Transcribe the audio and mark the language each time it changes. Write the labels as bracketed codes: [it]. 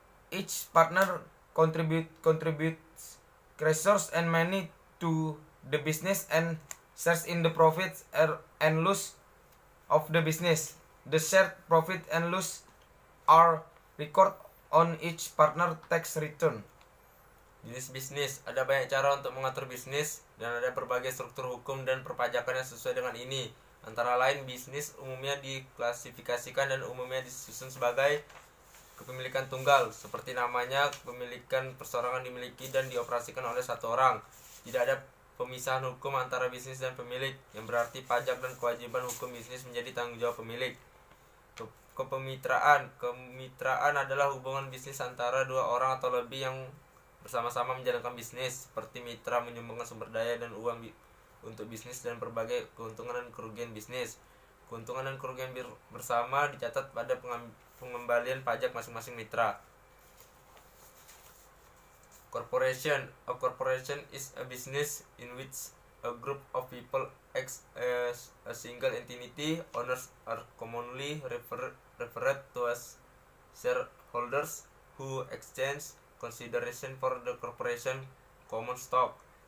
[en] Each partner contributes resources and money to the business and shares in the profits and loss of the business. The shared profit and loss are recorded on each partner tax return. [id] Jenis bisnis. Ada banyak cara untuk mengatur bisnis dan ada berbagai struktur hukum dan perpajakan yang sesuai dengan ini. Antara lain, bisnis umumnya diklasifikasikan dan umumnya disusun sebagai kepemilikan tunggal, seperti namanya, kepemilikan perseorangan dimiliki dan dioperasikan oleh satu orang. Tidak ada pemisahan hukum antara bisnis dan pemilik, yang berarti pajak dan kewajiban hukum bisnis menjadi tanggung jawab pemilik. Kepemitraan. Kemitraan adalah hubungan bisnis antara dua orang atau lebih yang bersama-sama menjalankan bisnis, seperti mitra menyumbangkan sumber daya dan uang untuk bisnis dan berbagai keuntungan dan kerugian bisnis. Keuntungan dan kerugian bersama dicatat pada pengembalian pajak masing-masing mitra. [en] Corporation. A corporation is a business in which a group of people acts as a single entity. Owners are commonly referred to as shareholders, who exchange consideration for the corporation common stock.